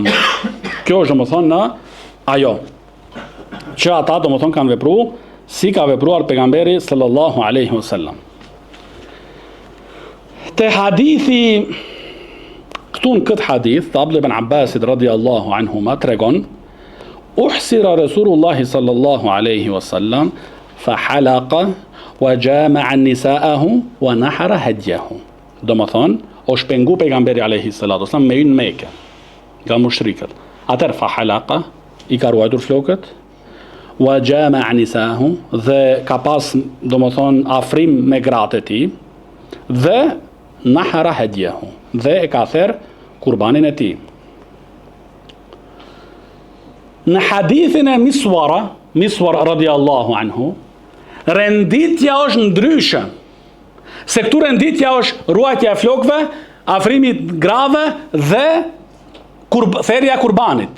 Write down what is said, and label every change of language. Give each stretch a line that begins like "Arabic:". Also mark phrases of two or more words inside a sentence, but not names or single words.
Albanian: Kjo është domethënë ajo që ata domethënë kanë vepruar si ka vepruar pejgamberi
Arabic: صلى الله عليه وسلم.
Albanian: Te hadithi këtu në këtë hadith, Abdullah ibn Abbasit
Arabic: رضي الله عنهما
Albanian: tregon,
Arabic: أحصر رسول الله صلى الله عليه وسلم فحلق وجامع نساءه ونحر هديه.
Albanian: Do më thonë, o shpengu pejgamberi
Arabic: عليه الصلاة والسلام
Albanian: me në Mekë, nga mushrikët. Atër
Arabic: فحلق,
Albanian: i ka ruajtur flokët,
Arabic: وجامع نساءه,
Albanian: dhe ka pas, do më thonë, afrim me gratë e tij, dhe
Arabic: نحر هديه,
Albanian: dhe e ka therr kurbanin e tij. Në hadithin e Miswar
Arabic: رضي الله عنه,
Albanian: renditja është ndryshe, se këtu renditja është ruajtja e flokëve, afrimi grave dhe therrja e kurbanit.